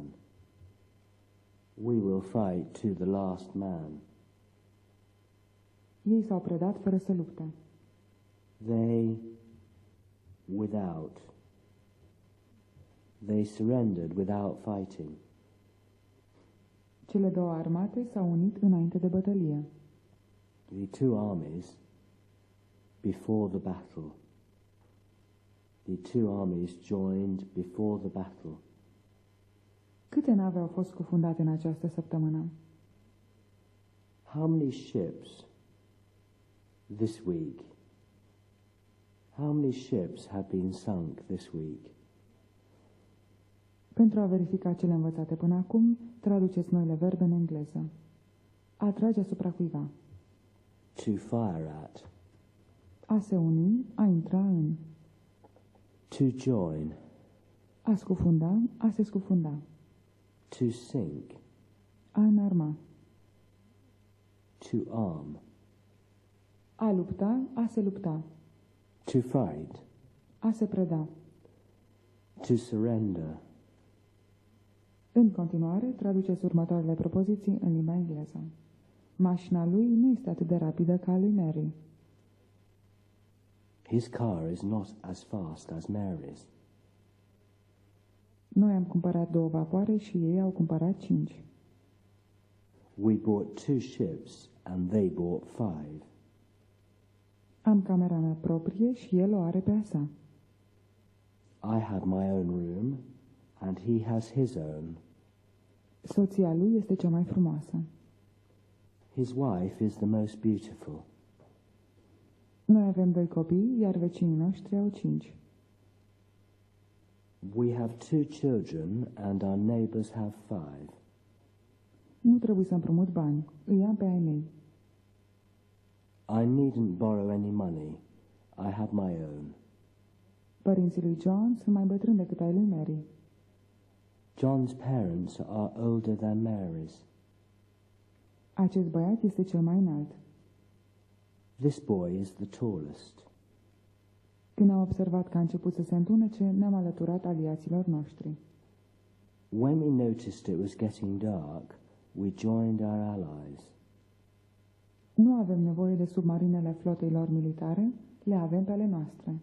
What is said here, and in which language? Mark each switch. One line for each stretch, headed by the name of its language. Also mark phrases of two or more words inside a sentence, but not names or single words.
English: We will fight to the last man.
Romanian: Ei s-au predat fără să lupte.
English: They surrendered without fighting.
Romanian: Cele două armate s-au unit înainte de bătălie.
English: The two armies before the battle. The two armies joined before the battle.
Romanian: Câte nave au fost scufundate în această săptămână?
English: How many ships this week? How many ships have been sunk this week?
Romanian: Pentru a verifica cele învățate până acum, traduceți noile verbe în engleză. Atrage asupra cuiva.
English: To fire at.
Romanian: A se uni, a intra în.
English: To join.
Romanian: A scufunda, a se scufunda.
English: To sink.
Romanian: A înarma.
English: To arm.
Romanian: A lupta, a se lupta.
English: To fight.
Romanian: A se preda.
English: To surrender.
Romanian: În continuare, traduceți următoarele propoziții în limba engleză. Mașina lui nu este atât de rapidă ca a lui Mary.
English: His car is not as fast as Mary's.
Romanian: Noi am cumpărat 2 vapoare și ei au cumpărat 5.
English: We bought 2 ships and they bought 5.
Romanian: Am camera mea proprie și el o are pe a sa.
English: I have my own room and he has his own.
Romanian: Soția lui este cea mai frumoasă.
English: His wife is the most beautiful.
Romanian: Noi avem 2 copii, iar vecinii noștri au 5.
English: We have 2 children and our neighbours have 5.
Romanian: Nu trebuie să împrumut bani. Îi am pe ai mei.
English: I needn't borrow any money. I have my own.
Romanian: Părinții lui John sunt mai bătrâni decât ai lui Mary.
English: John's parents are older than Mary's.
Romanian: Acest băiat este cel mai înalt.
English: This boy is the tallest.
Romanian: Când am observat că a început să se întunece, ne-am alăturat aliaților noștri.
English: When we noticed it was getting dark, we joined our allies.
Romanian: Nu avem nevoie de submarinele flotelor militare, le avem pe ale noastre.